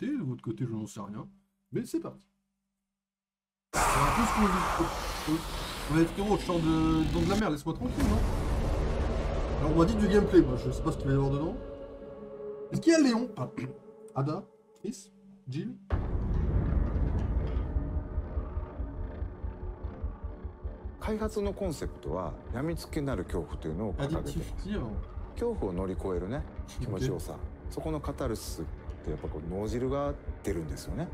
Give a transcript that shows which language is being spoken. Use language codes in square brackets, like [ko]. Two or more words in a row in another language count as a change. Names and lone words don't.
[fr] De votre côté, je n'en sais rien. Mais c'est parti. On va être frérot, je sors dans de la mer, laisse-moi tranquille, non? Alors, on m'a dit du gameplay, moi, je sais pas ce qu'il va y avoir dedans. Est-ce qu'il y a Léon? Ada? Chris? Jill? [ja] 開発のコンセプトは病みつきになる恐怖というのを掲げています。恐怖を乗り越えるね気持ちよさ、そこのカタルシスってやっぱこう脳汁が出るんですよね。